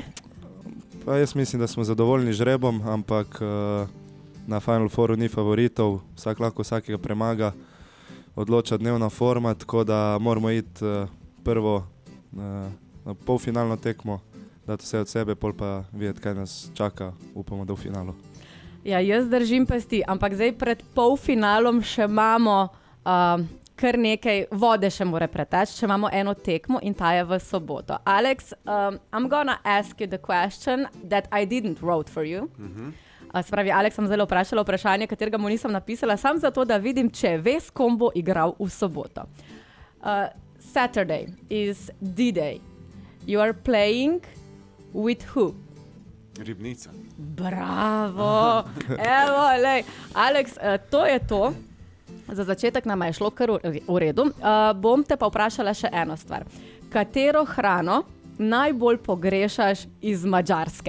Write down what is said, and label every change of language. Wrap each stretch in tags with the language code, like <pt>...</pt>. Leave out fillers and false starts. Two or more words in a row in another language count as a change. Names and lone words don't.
<sl>Pa jaz mislim, da smo zadovoljni žrebom, ampak na Final Fouru ni favoritov, vsak lahko vsakega premaga, odloča dnevna forma, tako da moramo iti prvo na polfinalno tekmo, dati vse od sebe, pol pa videti, kaj nas čaka, upamo, da v finalu. Ja, jaz držim pesti, ampak zdaj pred polfinalom še imamo kar nekaj vode še more preteči, če imamo eno tekmo in ta je v soboto.</sl> <en>Alex, I'm gonna ask you the question that I didn't wrote for you.</en> <sl>Se pravi, Aleks sem zelo vprašala vprašanje, katerega mu nisem napisala, sam zato, da vidim, če ve, s kom bo igral v soboto.</sl> <en>Saturday is D-Day. You are playing with who? Ribnica.</en> <sl>Bravo! Evo, lej. Aleks, to je to. Za začetek nama je šlo kar v redu. Bom te pa vprašala še eno stvar. Katero hrano najbolj pogrešaš iz Madžarske?</sl>